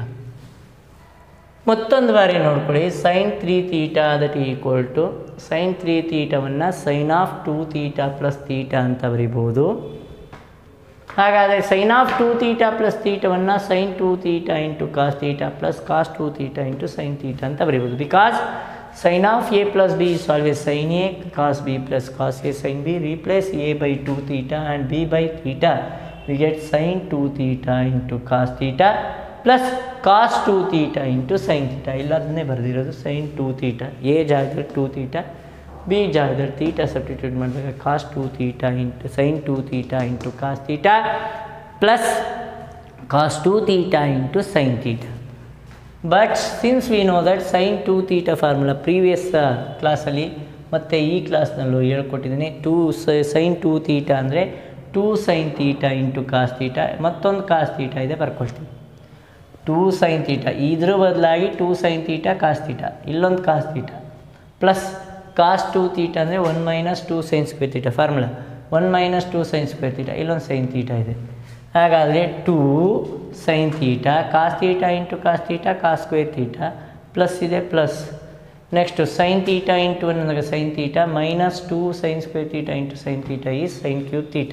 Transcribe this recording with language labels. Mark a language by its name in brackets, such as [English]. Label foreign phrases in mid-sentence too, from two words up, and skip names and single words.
[Kannada] ಮತ್ತೊಂದು ಬಾರಿ ನೋಡ್ಕೊಳ್ಳಿ, [English] sin 3 theta that is equal to sin 3 ಥೀಟಾವನ್ನು sin of 2 theta plus theta [Kannada] ಅಂತ ಬರಿಬೋದು. [English] ಹಾಗಾದರೆ sin of 2 theta plus thetaವನ್ನು sin 2 theta into cos theta plus cos 2 theta into sin theta [Kannada] ಅಂತ ಬರಿಬೋದು. [English] ಬಿಕಾಸ್ sin of a plus b is always sin a cos b plus cos a sin b. Replace a by 2 theta and b by theta. We get sin 2 theta into cos theta plus cos 2 theta into sin theta. [Kannada] ಇಲ್ಲದನ್ನೇ ಬರೆದಿರೋದು [English] sin 2 theta. a ಜಾಗದಲ್ಲಿ 2 theta, b ಜಾಗದಲ್ಲಿ theta [Kannada] ಸಬ್ಸ್ಟಿಟ್ಯೂಟ್ ಮಾಡಿದಾಗ [English] cos 2 theta into sin 2 theta into cos theta plus cos 2 theta into sin theta. But since we know that sin 2 theta [Kannada] ಫಾರ್ಮುಲಾ ಪ್ರೀವಿಯಸ್ ಕ್ಲಾಸಲ್ಲಿ ಮತ್ತು ಈ ಕ್ಲಾಸ್ನಲ್ಲೂ ಹೇಳ್ಕೊಟ್ಟಿದ್ದೀನಿ. [English] sin 2 theta ಅಂದರೆ 2 sin theta into cos theta, ಮತ್ತೊಂದು cos theta [Kannada] ಇದೆ ಬರ್ಕೊಳ್ತೀನಿ. [English] 2 sin theta [Kannada] ಇದ್ರ ಬದಲಾಗಿ [English] 2 sin theta cos theta ಇಲ್ಲೊಂದು cos theta plus cos 2 theta ಅಂದರೆ 1 minus 2 sin square theta formula 1 minus 2 sin square theta ಇಲ್ಲೊಂದು sin theta ಇದೆ. ಹಾಗಾದರೆ 2 sin theta cos theta into cos theta cos square theta plus ಇದೆ plus next sin theta into ಅನ್ನೋದಾಗ sin theta minus 2 sin square theta into sin theta is sin cube theta.